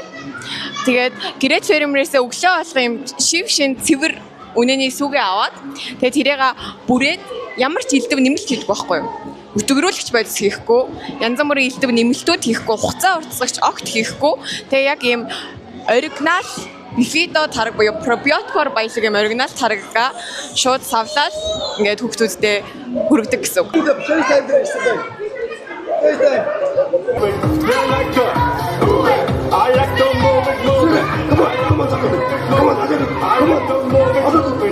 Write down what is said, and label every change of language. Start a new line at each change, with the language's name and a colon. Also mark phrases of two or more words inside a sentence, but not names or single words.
Mongolian: Тэгээд гэрээт фермерээсээ өглөө болох юм шин цэвэр үнэний сүгээ аваад тэгээд тэрийг бүрээд ямар ч илдэв нэмэлт хийх байхгүй юу? Өтгөрүүлэгч байдлс хийхгүй, янз бүрийн илдэв нэмэлтүүд хийхгүй, хугацаа уртасгагч огт хийхгүй. Тэгээ яг ийм оригинал бифидо тараг буюу пробиотикоор баялаг юм оригинал тараггаа шууд савлаад ингээд хүүхдүүдэд хүргэдэг гэсэн үг.
English: I like to move it. Come on. I like to move it.